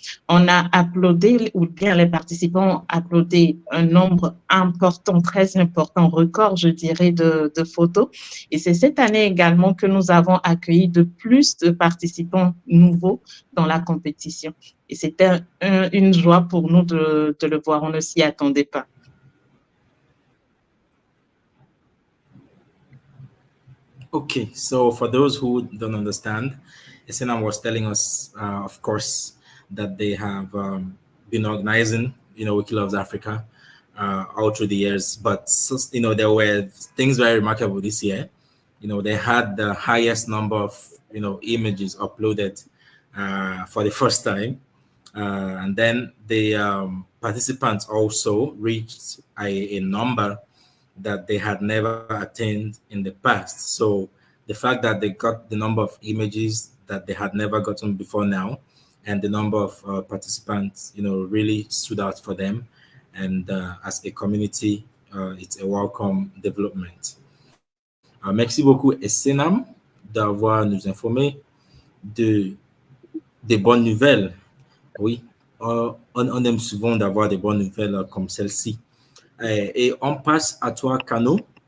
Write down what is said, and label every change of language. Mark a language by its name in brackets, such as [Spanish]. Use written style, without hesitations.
[French] On a uploadé, ou bien les participants ont uploadé un nombre important, très important, record, je dirais, de photos. Et c'est cette année également que nous avons accueilli de plus de participants nouveaux dans la compétition. Et c'était une joie pour nous de le voir, on ne s'y attendait pas. [English] Okay, so for those who don't understand, Essenam was telling us, of course, that they have been organizing, Wiki Loves Africa all through the years. But, there were things very remarkable this year. They had the highest number of, images uploaded for the first time. And then the participants also reached a number that they had never attained in the past. So the fact that they got the number of images that they had never gotten before now, and the number of participants, really stood out for them. And as a community, it's a welcome development. [French] Merci beaucoup, Essenam, d'avoir nous informé des bonnes nouvelles. Oui, on aime souvent d'avoir des bonnes nouvelles comme celle-ci. Et on passe à toi, Kano.